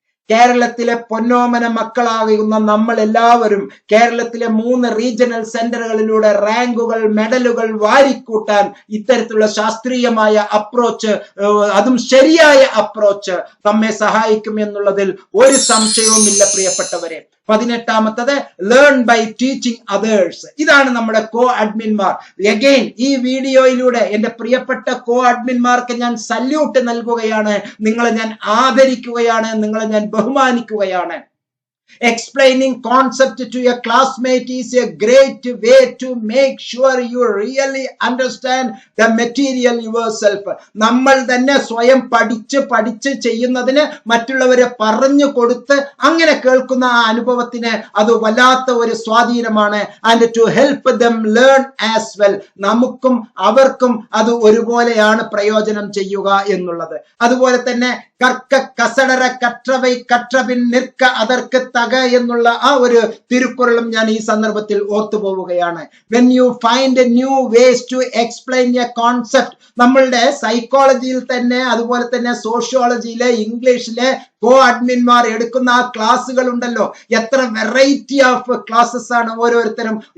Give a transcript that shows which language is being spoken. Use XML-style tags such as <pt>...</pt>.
<ml>കേരളത്തിലെ പൊന്നോമന മക്കളാകുന്ന നമ്മൾ എല്ലാവരും കേരളത്തിലെ 3 റീജിയണൽ സെന്ററുകളിലൂടെ റാങ്കുകൾ, മെഡലുകൾ വാരിക്കൂട്ടാൻ ഇത്തരത്തിലുള്ള ശാസ്ത്രീയമായ അപ്രോച്ച്, അതും ശരിയായ അപ്രോച്ച് നമ്മെ സഹായിക്കും എന്നുള്ളതിൽ ഒരു സംശയവുമില്ല പ്രിയപ്പെട്ടവരെ. 18ാമത്തത്</ml> <en>Learn by teaching others.</en> <ml>ഇതാണ് നമ്മുടെ കോ അഡ്മിൻമാർ. അഗൈൻ ഈ വീഡിയോയിലൂടെ എന്റെ പ്രിയപ്പെട്ട കോ അഡ്മിൻമാർക്ക് ഞാൻ സല്യൂട്ട് നൽകുകയാണ്, നിങ്ങളെ ഞാൻ ആദരിക്കുകയാണ്, നിങ്ങളെ ഞാൻ ബഹുമാനിക്കുകയാണ്.</ml> <en>Explaining concept to a classmate is a great way to make sure you really understand the material yourself.</en> <ml>നമ്മൾ തന്നെ സ്വയം പഠിച്ച് ചെയ്യുന്നതിന് മറ്റുള്ളവരെ പറഞ്ഞു കൊടുത്ത് അങ്ങനെ കേൾക്കുന്ന ആ അനുഭവത്തിന് അത് വല്ലാത്ത ഒരു സ്വാധീനമാണ്.</ml> <en>And to help them learn as well.</en> <ml>നമുക്കും അവർക്കും അത് ഒരുപോലെയാണ് പ്രയോജനം ചെയ്യുക എന്നുള്ളത്. അതുപോലെ തന്നെ</ml> <ta>കർക്ക കസടര കற்றവൈ കற்றപിൻ നിൽക്ക അതർക്ക് തക</ta> <ml>എന്നുള്ള ആ ഒരു തിരുക്കുറളും ഞാൻ ഈ സന്ദർഭത്തിൽ ഓർത്തുപോവുകയാണ്.</ml> <en>When you find new ways to explain a concept,</en> <ml>നമ്മളുടെ സൈക്കോളജിയിൽ തന്നെ അതുപോലെ തന്നെ സോഷ്യോളജിയിലെ ഇംഗ്ലീഷിലെ കോ അഡ്മിൻമാർ എടുക്കുന്ന ആ ക്ലാസ്സുകൾ ഉണ്ടല്ലോ, എത്ര വെറൈറ്റി ഓഫ് ക്ലാസ്സസ് ആണ് ഓരോരുത്തരും.</ml>